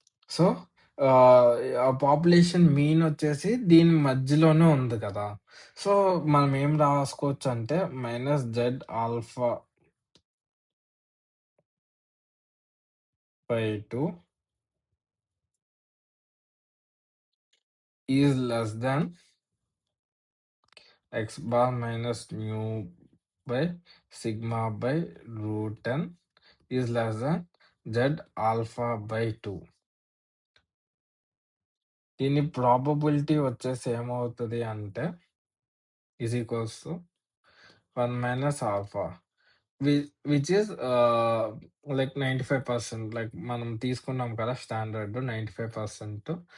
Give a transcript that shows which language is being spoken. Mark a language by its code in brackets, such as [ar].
[te] So, ఆ population mean వచ్చేసి దీని మధ్యలోనే ఉంది కదా! సో, మనం ఏం రాసుకోవచ్చంటే [en] Minus Z alpha by 2 is less than x bar minus nu by sigma by root 10 is less than z alpha by 2. [te] దీని ప్రాబబిలిటీ వచ్చేసి ఏమవుతది అంటే [en] Is equals to 1 minus alpha which is like 95%. [te] Like మనం తీసుకున్నాం కదా standard 95%.